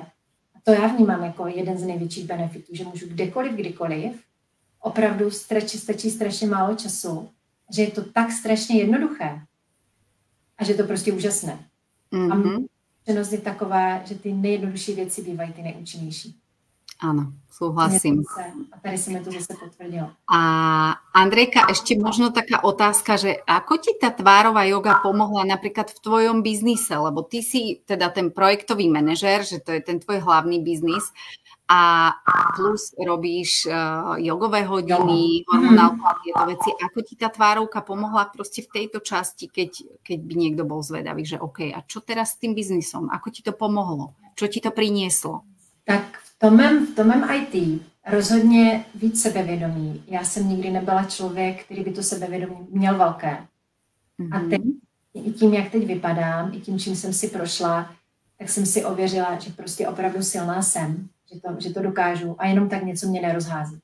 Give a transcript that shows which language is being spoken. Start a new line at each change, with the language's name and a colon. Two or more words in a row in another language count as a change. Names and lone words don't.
Czech: A to já vnímám jako jeden z největších benefitů, že můžu kdekoliv, kdykoliv, opravdu stačí strašně málo času, že je to tak strašně jednoduché a že je to prostě úžasné. A zkušenost je taková, že ty nejjednodušší věci bývají ty nejúčinnější.
Slovak: Áno, súhlasím.
Czech: A tady si mi to zase potvrdilo.
Slovak: A Andrejka, ešte možno taká otázka, že ako ti tá tvárová joga pomohla napríklad v tvojom biznise, lebo ty si teda ten projektový manažér, že to je ten tvoj hlavný biznis a plus robíš jogové hodiny, hormonálku a tieto veci. Ako ti tá tvárovka pomohla proste v tejto časti, keď by niekto bol zvedavý, že OK, a čo teraz s tým biznisom? Ako ti to pomohlo? Čo ti to prinieslo?
Czech: Tak v tom mém IT rozhodně víc sebevědomí. Já jsem nikdy nebyla člověk, který by to sebevědomí měl velké. A teď, i tím, jak teď vypadám, i tím, čím jsem si prošla, tak jsem si ověřila, že prostě opravdu silná jsem, že to dokážu a jenom tak něco mě nerozhází.